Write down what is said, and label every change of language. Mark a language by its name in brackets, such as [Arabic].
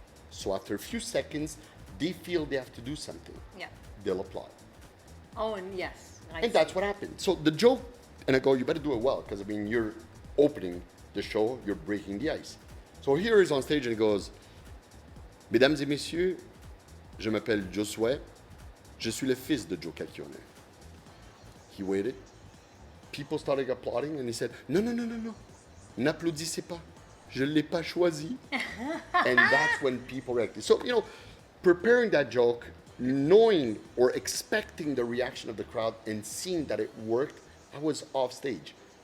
[English] So after a few seconds, they feel they have to do something. Yeah. They'll applaud. Oh, and yes. And that's what happened. So the joke, and I go, you better do it well, because you're opening the show, you're breaking the ice. So here he's on stage and he goes, [French] Mesdames et messieurs, je m'appelle Josué. Je suis le fils de Joe Cacchione. [English] He waited. People started applauding and he said, no, no, no, no, no. [French] N'applaudissez pas. Je ne l'ai pas choisi. [English] And that's when people reacted. So, you know, preparing that joke, knowing or expecting the reaction of the crowd and seeing that it worked, I was off stage.